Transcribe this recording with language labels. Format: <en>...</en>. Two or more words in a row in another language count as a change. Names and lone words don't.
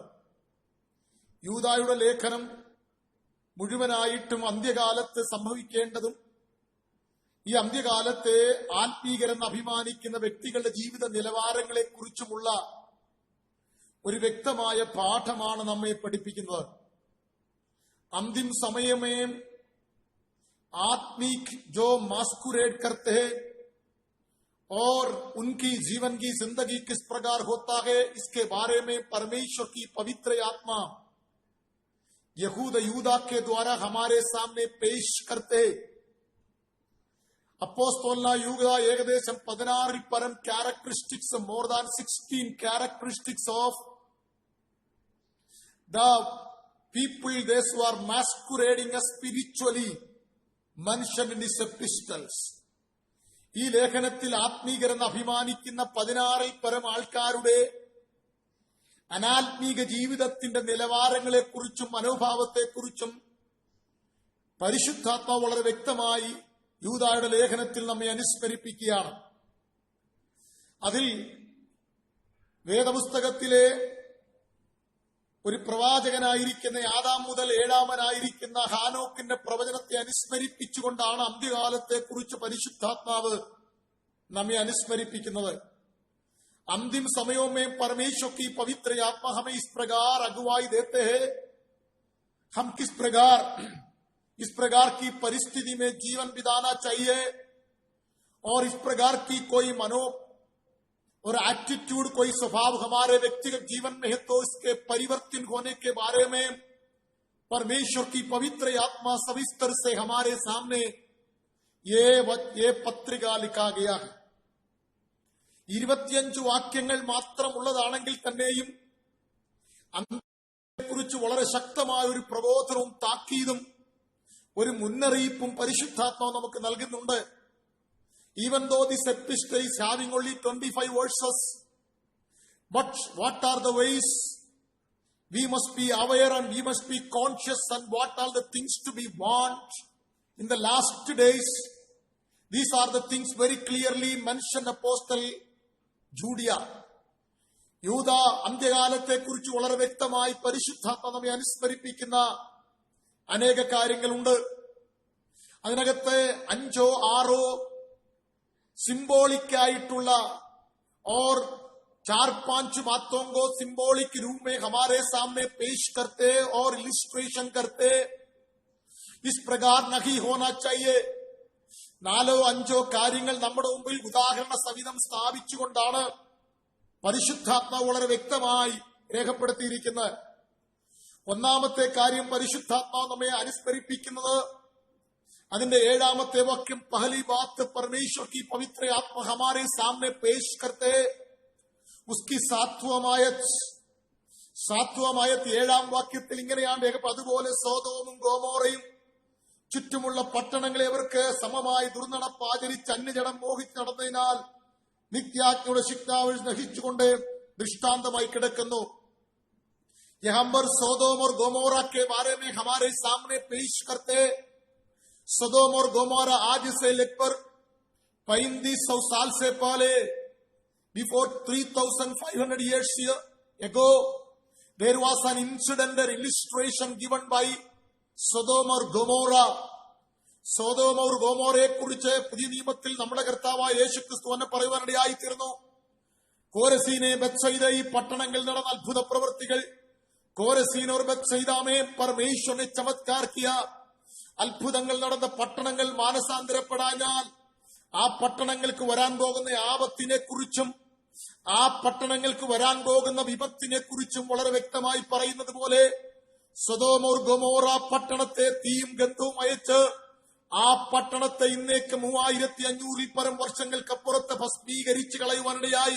<ml>യൂദായുടെ ലേഖനം മുഴുവനായിട്ടും അന്ത്യകാലത്ത് സംഭവിക്കേണ്ടതും ഈ അന്ത്യകാലത്തെ ആത്മീകരെന്ന് അഭിമാനിക്കുന്ന വ്യക്തികളുടെ ജീവിത നിലവാരങ്ങളെക്കുറിച്ചുമുള്ള ഒരു വ്യക്തമായ പാഠമാണ് നമ്മെ പഠിപ്പിക്കുന്നത്.</ml> <hi>अंतिम समय में आत्मिक जो मास्कुरेट करते हैं और उनकी जीवन की जिंदगी किस प्रकार होता है, इसके बारे में परमेश्वर की पवित्र आत्मा यूदा के द्वारा हमारे सामने पेश करते हैं.</hi> <ml>അപ്പോസ്തലനായ യൂദാ ഏകദേശം 16 പരം ക്യാരക്ടറിസ്റ്റിക്സ്,</ml> <en>more than 16 characteristics of the people those who are masquerading as spiritually mentioned in his epistles.</en> <ml>ഈ ലേഖനത്തിൽ ആത്മീകരെന്ന് അഭിമാനിക്കുന്ന 16 പരം ആൾക്കാരുടെ അനാത്മീക ജീവിതത്തിന്റെ നിലവാരങ്ങളെക്കുറിച്ചും മനോഭാവത്തെക്കുറിച്ചും പരിശുദ്ധാത്മാവ് വളരെ വ്യക്തമായി യൂദായുടെ ലേഖനത്തിൽ നമ്മെ അനുസ്മരിപ്പിക്കുകയാണ്. അതിൽ വേദപുസ്തകത്തിലെ ഒരു പ്രവാചകനായിരിക്കുന്ന ആദാം മുതൽ 7-ാമനായിരിക്കുന്ന ഹാനോക്കിന്റെ പ്രവചനത്തെ അനുസ്മരിപ്പിച്ചുകൊണ്ടാണ് അന്ത്യകാലത്തെക്കുറിച്ച് പരിശുദ്ധാത്മാവ് നമ്മെ അനുസ്മരിപ്പിക്കുന്നത്.</ml> <hi>अंतिम समयों में परमेश्वर की पवित्र आत्मा हमें इस प्रकार अगुवाई देते हैं. हम किस प्रकार इस प्रकार की परिस्थिति में जीवन बिताना चाहिए और इस प्रकार की कोई मनो और एटीट्यूड, कोई स्वभाव हमारे व्यक्तिगत जीवन में है तो इसके परिवर्तन होने के बारे में परमेश्वर की पवित्र आत्मा सविस्तर से हमारे सामने ये पत्रिका लिखा गया है.</hi> <ml>25 വാക്യങ്ങൾ മാത്രമുള്ളതാണെങ്കിൽ തന്നെയും അതിനെക്കുറിച്ച് വളരെ ശക്തമായ ഒരു പ്രബോധനവും താക്കീതും ഒരു മുന്നറിയിപ്പും പരിശുദ്ധാത്മാവ് നമുക്ക് നൽകുന്നുണ്ട്.</ml> <en>Even though this epistle is having only 25 verses, but what are the ways we must be aware and we must be conscious, and what are the things to be warned in the last days? These are the things very clearly mentioned Apostle ജൂഡിയ.</en> <ml>യൂദ അന്ത്യകാലത്തെക്കുറിച്ച് വളരെ വ്യക്തമായി പരിശുദ്ധാത്മ നമ്മെ അനുസ്മരിപ്പിക്കുന്ന അനേക കാര്യങ്ങളുണ്ട്. അതിനകത്ത് 5-6 സിംബോളിക് ആയിട്ടുള്ള ഓർ</ml> <hi>4-5 बातों को सिंबॉलिक रूप में हमारे सामने पेश करते और इलिस्ट्रेशन करते। इस प्रकार नहीं होना चाहिए.</hi> <ml>4-5 കാര്യങ്ങൾ നമ്മുടെ മുമ്പിൽ ഉദാഹരണ സഹിതം സ്ഥാപിച്ചുകൊണ്ടാണ് പരിശുദ്ധാത്മാവ് വളരെ വ്യക്തമായി രേഖപ്പെടുത്തിയിരിക്കുന്നത്. ഒന്നാമത്തെ കാര്യം പരിശുദ്ധാത്മാവ് നമ്മെ അനുസ്മരിപ്പിക്കുന്നത് അതിന്റെ 7ാമത്തെ വാക്യം</ml> <hi>पहली बात परमेश्वर की पवित्र आत्मा हमारे सामने पेश करते उसकी</hi> <ml>7ാം ആയത്ത് 7ാം വാക്യത്തിൽ ഇങ്ങനെയാണ് രേഖപ്പെടുന്നത്. അതുപോലെ സോദോമും ഗോമോറയും ചുറ്റുമുള്ള പട്ടണങ്ങളെ അവർക്ക് സമമായി ദുർനടപ്പ് ആചരിച്ച് അന്യജനം മോഹിച്ച് നടന്നതിനാൽ നിത്യാജ്ഞയുടെ ശിക്ഷാവിൽ നശിച്ചുകൊണ്ട് ദൃഷ്ടാന്തമായി കിടക്കുന്നു.</ml> <hi>यहाँ पर सोदोम और गोमोरा के बारे में हमारे सामने पेश करते. सोदोम और गोमोरा आज से लगभग 3500 साल से पहले,</hi> <en>before 3500 years ago, there was an incident or illustration given by Sodom or Gomorrah.</en> <ml>Sodom or Gomorrah കുറിച്ച് പുതിയ നിയമത്തിൽ നമ്മുടെ കർത്താവായ യേശുക്രിസ്തു തന്നെ പറയുവാനിടയായി തീർന്നു. കോരസീനെ ബത്സയിദ ഈ പട്ടണങ്ങളിൽ നടന്ന അത്ഭുത പ്രവൃത്തികൾ, കോരസീൻ</ml> <hi>और ബത്സയിദ में परमेश्वर ने चमत्कार किया.</hi> <ml>അത്ഭുതങ്ങൾ നടന്ന പട്ടണങ്ങൾ മാനസാന്തരപ്പെടാഞ്ഞാൽ ആ പട്ടണങ്ങൾക്ക് വരാൻ പോകുന്ന ആപത്തിനെ കുറിച്ചും ആ പട്ടണങ്ങൾക്ക് വരാൻ പോകുന്ന വിപത്തിനെ കുറിച്ചും വളരെ വ്യക്തമായി പറയുന്നത് പോലെ സൊദോം और ഗൊമോറ പട്ടണത്തെ തീയും ഗന്ധവും അയച്ച് ആ പട്ടണത്തെ ഇന്നേക്ക് 3500 പരം വർഷങ്ങൾക്കപ്പുറത്ത് ഭസ്മീകരിച്ച് കളയുവാനിടയായി.</ml>